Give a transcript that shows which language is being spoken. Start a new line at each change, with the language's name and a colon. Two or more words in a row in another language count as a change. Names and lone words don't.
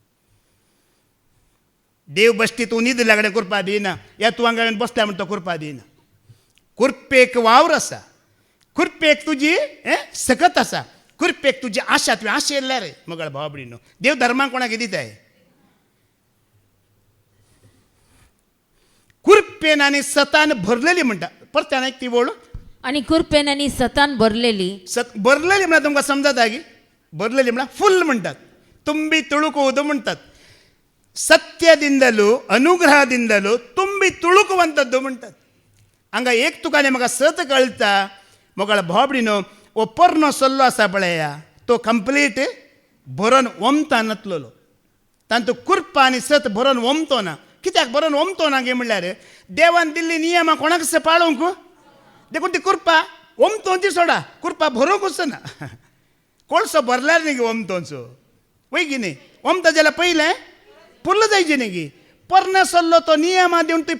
Konkani: देव बश्टी तूं न्हिदल्या कडेन कुरपा दिना या तूं हांगा बसल्या म्हण तो कुरपा दिना कुरपेक वावर आसा कुरपेक तुजी सकत आसा कुरपेक तुजी आशा तुवें आशेल्ल्या रे मगळ भाव भयणीनो देव धर्माक कोणाक दिताय कुरपेन आनी सतान भरलेली म्हणटा परत आनी ती वळ आणि कुरपेन आणि सतान भरलेली भरलेली म्हणल्यार तुमकां समजता की भरलेली म्हणल्यार फुल म्हणटात
Kannada: ತುಂಬಿ ತುಳುಕುವುದು
Konkani: म्हणटात
Kannada: ಸತ್ಯದಿಂದಲೂ ಅನುಗ್ರಹದಿಂದಲೂ ತುಂಬಿ ತುಳುಕುವಂಥದ್ದು
Konkani: म्हणटात हांगा एक तुकाने म्हाका सत कळटा मोगळ भावडीनो ओ पर्नो सल्लो आसा पळया तो कंप्लीट बरोवन वमता नातलो तांतू कुरपा आनी सत बरोवन वमतो ना कित्याक बरोवन वमतो ना गे म्हणल्यार देवान दिल्ली नियमां कोणाक पाळूंक देखून ती कुरपा वमतोंची सोडा कुरपा भरोवंकूच ना कोळसो भरल्यार न्ही गे वमतोंचो वय की न्ही वमता जाल्यार पयलें पुल्ल जायची न्ही गी पर्ने सल्लो तो नियमां दिवन ती